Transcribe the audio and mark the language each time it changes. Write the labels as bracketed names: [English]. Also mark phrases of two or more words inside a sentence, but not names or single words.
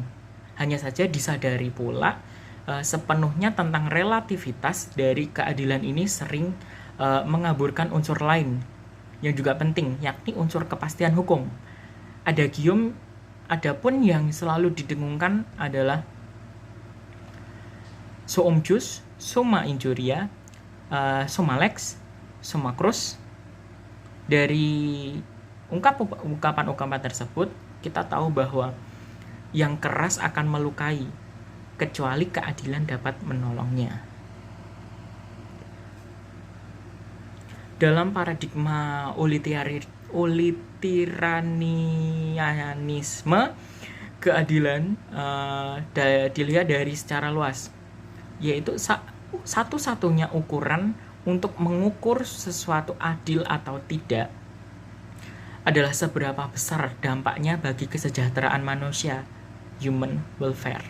[Indonesian] Hanya saja disadari pula sepenuhnya tentang relativitas dari keadilan ini sering mengaburkan unsur lain yang juga penting, yakni unsur kepastian hukum. Adapun yang selalu didengungkan adalah [Latin] suum jus, summa injuria, summa lex, summa crus. [Indonesian] Dari ungkapan-ungkapan tersebut, kita tahu bahwa yang keras akan melukai, kecuali keadilan dapat menolongnya. Dalam paradigma utilitarianisme, keadilan dilihat dari secara luas, yaitu satu-satunya ukuran untuk mengukur sesuatu adil atau tidak adalah seberapa besar dampaknya bagi kesejahteraan manusia, [English] human welfare.